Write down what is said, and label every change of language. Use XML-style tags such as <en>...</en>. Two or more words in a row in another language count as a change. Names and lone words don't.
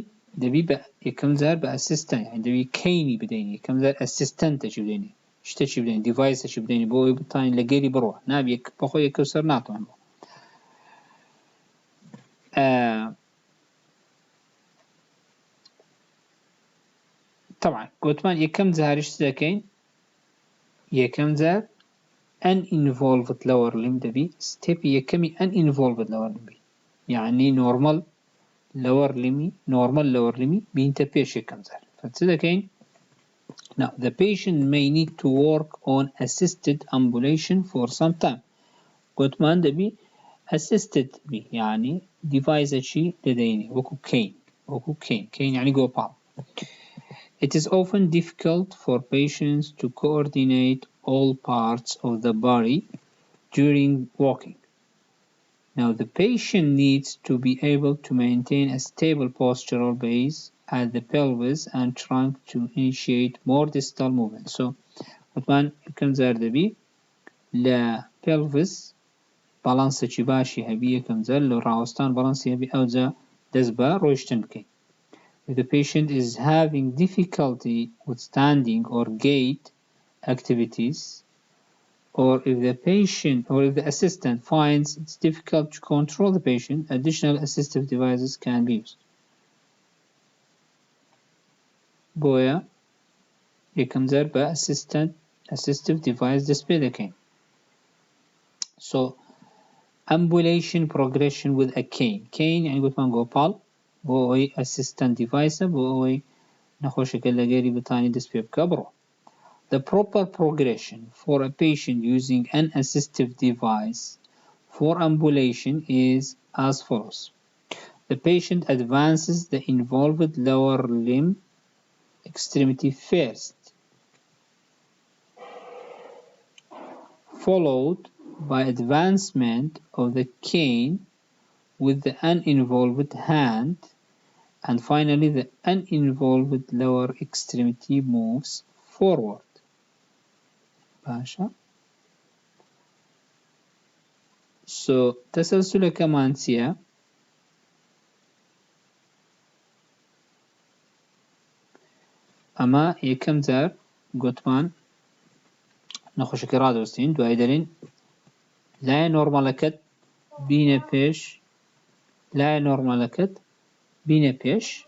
<ckb>دەبی بە یەکەم جار بە ئەسیستەنت، یعنی دەبی کەینی بدەین، یەکەم جار ئەسیستەنتێکی بدەینی، شتێکی بدەین، دیڤایسێکی بدەینی بۆ ئەوەی بتوانین لە گەری بڕوە، نابێ بەخۆی یەکە سەر ناتوان بڕۆ. طبعا گوتمان یەکەم جاریش دەکەین، یەکەم جار</ckb> <en>uninvolved lower limb</en> <ckb>دەبی ستێپی یەکەمی</ckb> <en>uninvolved lower limb،</en> <ckb>یعنی</ckb> <en>normal lower limb</en> <ckb>بینتە پێش یەکەم جار. چ دەکەین؟</ckb> <en>Now, the patient may need to work on assisted ambulation for some time.</en> <ckb>گوتمان دەبی assisted بی، یعنی دیڤایسێکی دەدەینی وەکو کەین یعنی گۆپاڵ.</ckb> <en>It is often difficult for patients to coordinate all parts of the body during walking. Now, the patient needs to be able to maintain a stable postural base at the pelvis and trunk to initiate more distal movement. So,</en> <ku>وطبعا كم زار دبي لا pelvis بالانسة باشي هبية كم زار لو راوستان بالانسة هبي أوزا دزبا روشتن بكي.</ku> <en>If the patient is having difficulty with standing or gait activities, or if the assistant finds it's difficult to control the patient, additional assistive devices can be used.</en> <ckb>بۆیە یەکەم جار بە</ckb> <en>assistive device</en> <ckb>دەست پێ دەکەین.</ckb> <en>So ambulation progression with a cane</en> <ckb>یعنی گوتمان گۆپاڵ بۆ ئەوەی</ckb> <en>assistant device</en> <ckb>بۆ ئەوەی نەخۆشەکە لە گەری بتانی دەست پێ بکە بڕۆ.</ckb> <en>The proper progression for a patient using an assistive device for ambulation is as follows. The patient advances the involved lower limb extremity first, followed by advancement of the cane with the uninvolved hand, and finally the uninvolved lower extremity moves forward.</en> <ckb>باشا. So تسلسلەکەمان چییە؟ ئەمە یەکەم جار گوتمان نەخۆشەکە ڕادەوەستین، دوای دەرین لایە نۆرمەلەکەت بینە پێش، لایە نۆرمەلەکەت بینە پێش،</ckb>